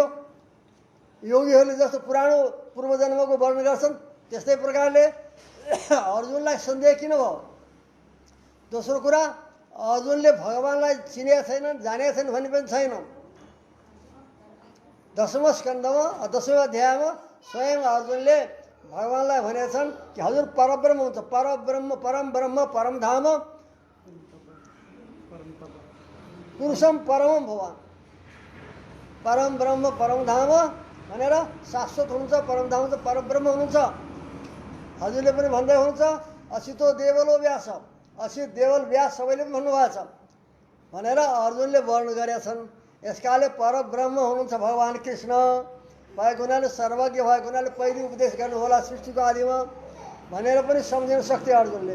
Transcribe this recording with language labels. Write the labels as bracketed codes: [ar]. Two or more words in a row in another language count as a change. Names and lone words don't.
[ne] योगीहरूले जस्तो पुरानो पूर्वजन्मको वर्णन गर्छन् त्यस्तै प्रकारले अर्जुनलाई सन्देह किन भयो? दोस्रो कुरा, अर्जुनले भगवानलाई चिनेका छैनन्, जानेका छैनन् भन्ने पनि छैन। 10औं स्कन्धमा 10औं अध्यायमा स्वयं अर्जुनले भगवानलाई भनेका छन् कि हजुर परब्रह्म हुन्छ, परब्रह्म, परम ब्रह्म, परम धाम, [sa] पुरुषम परमम भवान, [ne] परम ब्रह्म परम धाम भनेर शाश्वत हुनुहुन्छ, परम धाम हुन्छ, परब्रह्म हुनुहुन्छ। हजुरले पनि भन्दै हुनुहुन्छ [sa] असितो देवलो व्यास, [ne] असित देवल व्यास सबैले पनि भन्नुभएको छ भनेर अर्जुनले वर्णन गरेका छन्। यसकाले परब्रह्म हुनुहुन्छ भगवान कृष्ण भएको हुनाले, सर्वज्ञ भएको हुनाले पहिले उपदेश गर्नु होला सृष्टिको आदिमा भनेर पनि सम्झिन सक्थे अर्जुनले।